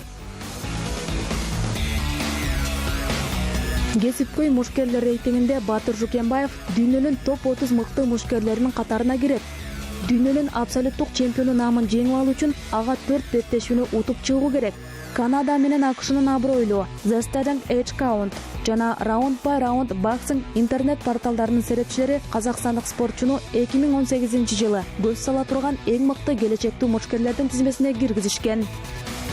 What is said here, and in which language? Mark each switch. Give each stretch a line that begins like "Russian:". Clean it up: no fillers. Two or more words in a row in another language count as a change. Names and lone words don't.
Kyrgyz: Кесипкөй мушкерлер рейтингинде Батыр Жукембаев дүйнөнүн топ 30 мыкты мушкерлеринин катарына кирет. дүйнөнүн абсолюттук чемпиону наамын жеңип алуу үчүн ага 4 беттешүүнү утуп чыгуу керек. Канада менен АКШнын абройлуу The Standing Edge Count жана Round by Round Boxing интернет порталдарынын серепчилери казакстандык спортчуну 2018-жылы көз сала турган эң мыкты келечектүү мушкерлердин тизмесине киргизишкен.